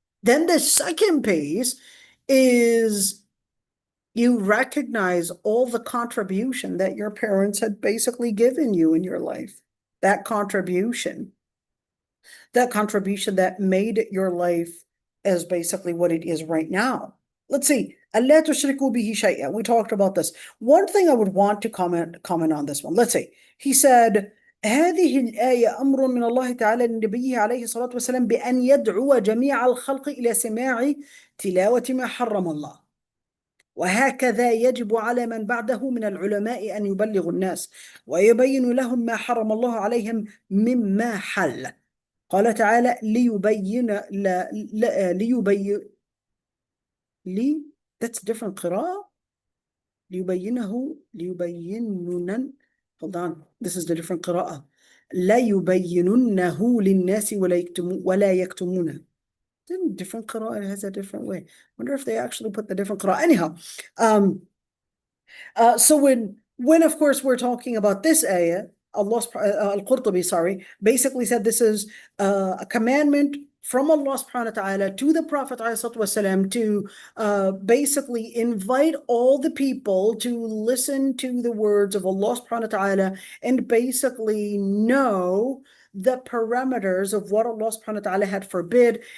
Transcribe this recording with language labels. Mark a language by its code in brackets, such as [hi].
[en] Then the second piece is you recognize all the contribution that your parents had basically given you in your life. That contribution that made your life as basically what it is right now. Let's see. [ar] أَلَّا تُشْرِكُوا بِهِ شَيْئًا. [en] We talked about this. One thing I would want to comment on this one. Let's see. He said, [ar] هذه الآية أمر من الله تعالى لنبيه عليه الصلاة والسلام بأن يدعو جميع الخلق إلى سماع تلاوة ما حرم الله. وهكذا يجب على من بعده من العلماء أن يبلغوا الناس ويبين لهم ما حرم الله عليهم مما حل. قال تعالى [en] that's different [ar] قراءة. [en] ليبينن hold on, this is the different قراءة. [ar] لا يبيننه للناس ولا يكتمونه. [en] Different قراءة, it has a different way. Wonder if they actually put the different قراءة. Anyhow, so when of course we're talking about this ayah, Allah al-Qurtubi, basically said this is a commandment from Allah subhanahu wa ta'ala to the Prophet ﷺ to basically invite all the people to listen to the words of Allah subhanahu wa ta'ala and basically know the parameters of what Allah subhanahu wa ta'ala had forbid.